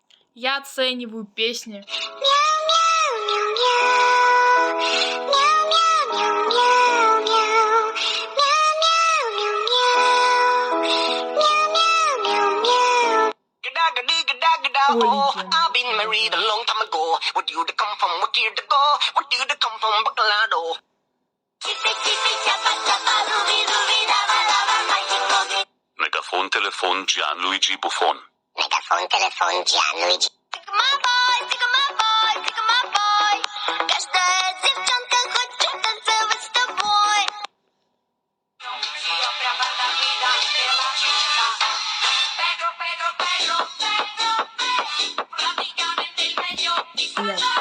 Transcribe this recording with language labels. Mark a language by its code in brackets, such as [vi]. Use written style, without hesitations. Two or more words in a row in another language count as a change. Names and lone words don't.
[ru] Я оцениваю песни. [en] I've been married a long time ago. Where do you come from? Where do you go? Where do you come from? Bacalado. Megaphone, Telefon, Gianluigi Buffon. Megaphone, telephone, Gianluigi. [pl] Każda dziewczynka chce [ru] танцевать с тобой. Блядь.